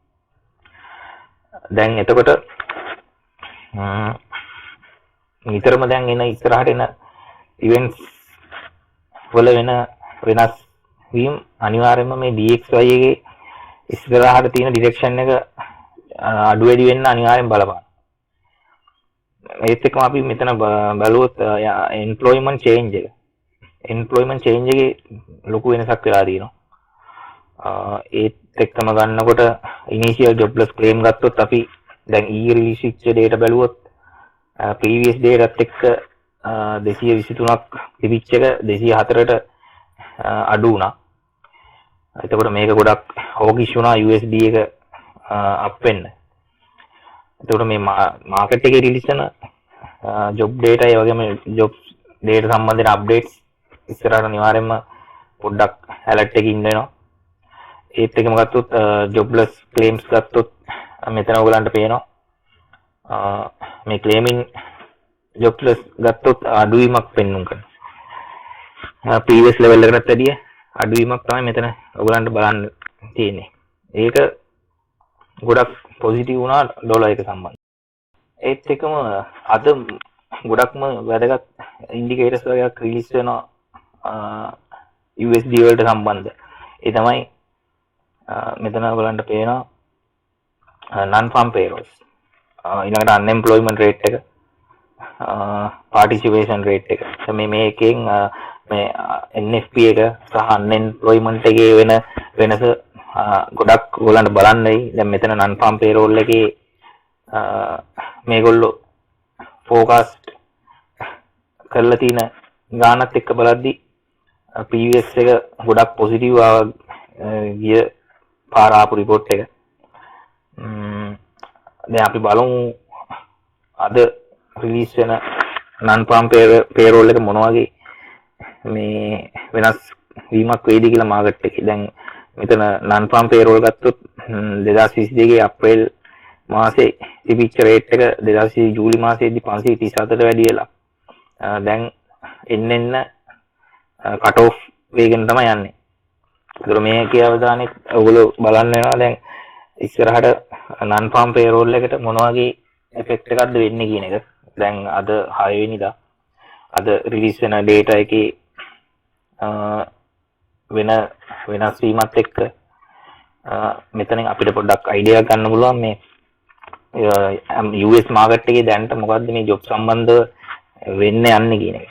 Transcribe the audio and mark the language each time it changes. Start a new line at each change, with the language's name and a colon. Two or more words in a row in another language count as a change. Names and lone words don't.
Sinhala: දැන් එතකොට නිතරම දැන් එන ඉස්සරහට එන events වල වෙන වෙනස් වීම අනිවාර්යයෙන්ම මේ DXY එකේ ඉස්සරහට තියෙන direction එක අඩු වැඩි වෙන්න අනිවාර්යෙන් බලපාන. ඒත් එක්කම අපි මෙතන බලුවොත්
English: employment change
Sinhala: එක.
English: employment change
Sinhala: එකේ ලොකු වෙනසක් වෙලා තියෙනවා. ඒත් එක්කම ගන්නකොට
English: initial jobless claim
Sinhala: ගත්තොත් අපි දැන් ඊයේ release වෙච්ච data බලුවොත් previous data එක්ක 223ක් තිබිච්ච එක 204ට අඩු වුණා. එතකොට මේක ගොඩක් hawkish වුණා USD එක up වෙන්න. එතකොට මේ මාකට් එකේ රිලීස් වෙන
English: job data
Sinhala: ඒ වගේම
English: job data
Sinhala: සම්බන්ධයෙන් updates ඉස්සරහට අනිවාර්යයෙන්ම පොඩ්ඩක් alert එකකින් ඉන්න වෙනවා. ඒත් එකම ගත්තොත්
English: jobless claims
Sinhala: ගත්තොත් මෙතන ඔයගලන්ට පේනවා මේ
English: claiming jobless
Sinhala: ගත්තොත් අඩුවීමක් පෙන්වන්න කරනවා.
English: previous level
Sinhala: එකකට වැඩිය අඩුවීමක් තමයි මෙතන ඔයගලන්ට බලන්න තියෙන්නේ. ඒක ගොඩක් positive වුණා ඩොලර් එක සම්බන්ධයෙන්. ඒත් එකම අද ගොඩක්ම වැදගත් indicators වගේක් රිලීස් වෙනවා USD වලට සම්බන්ධ. ඒ තමයි මෙතන ඔයගලන්ට පේනවා
English: non farm payrolls.
Sinhala: ඊළඟට
English: unemployment rate
Sinhala: එක
English: participation rate
Sinhala: එක. මේකෙන් මේ NFP එක සහ unemployment එකේ වෙන වෙනස ගොඩක් ඔයගලන්ට බලන්නයි. දැන් මෙතන
English: non farm payroll
Sinhala: එකේ මේගොල්ලෝ forecast කරලා තියෙන ගානත් එක්ක බලද්දි previous එක ගොඩක් positive ගිය පාර ආපු report එක. දැන් අපි බලමු අද රිලීස් වෙන
English: non farm payroll
Sinhala: එක මොන වගේ මේ වෙනස් වීමක් වෙයිද කියලා මාකට් එකේ. දැන් මෙතන
English: non farm payroll
Sinhala: ගත්තොත් 2022 අප්‍රේල් මාසේ තිබිච්ච රේට් එක 2020 ජූලි මාසයේදී 534ට වැඩි වෙලා දැන් එන්න
English: cut off
Sinhala: වේගෙන් තමයි යන්නේ. ඒතර මේකේ අවධානය ඔයගොල්ලෝ බලන්න වෙනවා දැන් ඉස්සරහට
English: non farm payroll
Sinhala: එකට මොන වගේ effect එකක්ද වෙන්නේ කියන එක. දැන් අද 6 වෙනිදා අද රිලීස් වෙන data එකේ වෙනස් වීමත් එක්ක මෙතනින් අපිට පොඩ්ඩක් අයිඩියා ගන්න පුළුවන් මේ US මාකට් එකේ දැනට මොකද්ද මේ ජොබ් සම්බන්ධව වෙන්න යන්නේ කියන එක.